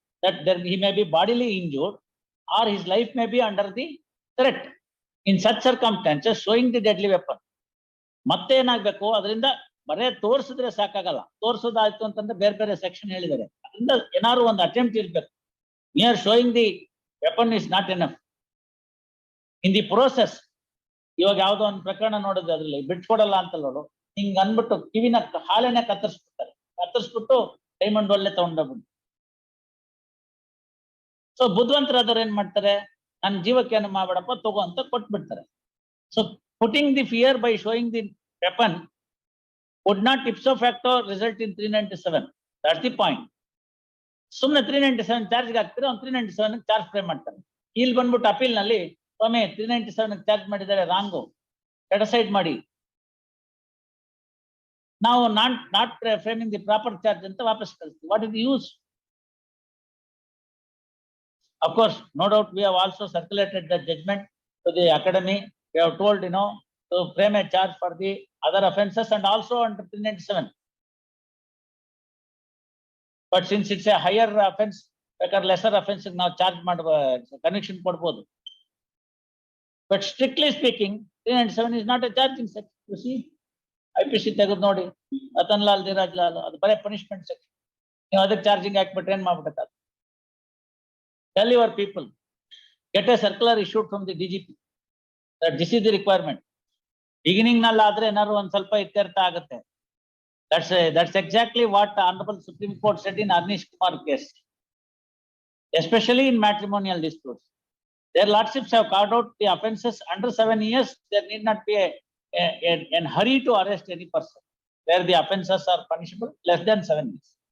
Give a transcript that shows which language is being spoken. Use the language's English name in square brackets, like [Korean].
[English] That there he may be bodily injured or his life may be under the threat. In such circumstances, showing the deadly weapon. [Kannada] ಮತ್ತೆ ಏನಾಗ್ಬೇಕು? ಅದರಿಂದ ಬರೇ ತೋರಿಸಿದ್ರೆ ಸಾಕಾಗಲ್ಲ. ತೋರಿಸೋದಾಯ್ತು ಅಂತಂದ್ರೆ ಬೇರೆ ಬೇರೆ ಸೆಕ್ಷನ್ ಹೇಳಿದ್ದಾರೆ. ಅದರಿಂದ ಏನಾದ್ರು ಒಂದು ಅಟೆಂಪ್ಟ್ ಇರ್ಬೇಕು. [English] Mere showing the weapon is not enough. In the process, [Kannada] ಇವಾಗ ಯಾವ್ದೋ ಒಂದು ಪ್ರಕರಣ ನೋಡಿದ್ರೆ ಅದ್ರಲ್ಲಿ ಬಿಟ್ಕೊಡಲ್ಲ ಅಂತ ನೋಡು, ಹಿಂಗ್ ಅನ್ಬಿಟ್ಟು ಕಿವಿನ ಹಾಲೆನೆ ಕತ್ತರಿಸ್ಬಿಟ್ಟು ಡೈಮಂಡ್ ಒಳ್ಳೆ ತಗೊಂಡೋಗ್ಬಿಟ್ಟು. ಸೊ ಬುದ್ಧಿವಂತರಾದವ್ರು ಏನ್ ಮಾಡ್ತಾರೆ, ನನ್ನ ಜೀವಕ್ಕೆ ಏನು ಮಾಡ್ಬೇಡಪ್ಪ ತಗೋ ಅಂತ ಕೊಟ್ಬಿಡ್ತಾರೆ. [English] So putting the fear by showing the weapon would not ipso facto result in 397. That's the point. [Kannada] ಸುಮ್ಮನೆ 397 ಚಾರ್ಜ್ಗೆ ಹಾಕ್ತಾರೆ, ಅವ್ನು 397 ಚಾರ್ಜ್ ಫ್ರೇಮ್ ಮಾಡ್ತಾರೆ. ಇಲ್ಲಿ ಬಂದ್ಬಿಟ್ಟು ಅಪೀಲ್ ನಲ್ಲಿ ಸ್ವಾಮಿ 397 ಚಾರ್ಜ್ ಮಾಡಿದ್ದಾರೆ, ರಾಂಗು, ಸೆಟಸೈಡ್ ಮಾಡಿ, ನಾವು [English] not framing the proper charge [Kannada] ಅಂತ ವಾಪಸ್ ಕಳಿಸ್ತೀವಿ. [English] What is the use? Of course, no doubt we have also circulated the judgment to the academy. We have told, to frame a charge for the other offences and also under 397. But since it's a higher offense, ಬೇಕಾದ್ರೆ lesser offense [Kannada] ನಾವು charge ಮಾಡುವ connection ಕೊಡ್ಬೋದು. [English] But strictly speaking, 397 is not a charging section. You see, [Kannada] IPC ತೆಗೆದು ನೋಡಿ, ರತನ್ ಲಾಲ್, ಧೀರಾಜ್ ಲಾಲ್, ಅದು ಬರೇ punishment section. ನೀವು ಅದಕ್ಕೆ ಚಾರ್ಜಿಂಗ್ ಹಾಕ್ಬಿಟ್ರೆ ಏನ್ ಮಾಡ್ಬಿಡ್ತಾರೆ? [English] Tell your people, get a circular issued from the DGP that this is the requirement. [Kannada] Beginning nalla ಆದ್ರೆ ಏನಾದ್ರು ಒಂದ್ ಸ್ವಲ್ಪ ಇತ್ಯರ್ಥ ಆಗುತ್ತೆ. [English] That's exactly what the Honorable Supreme Court said in Arnish Kumar case, especially in matrimonial disputes. Their lordships have carved out the offences under 7 years. There need not be a hurry to arrest any person where the offences are punishable less than 7 years.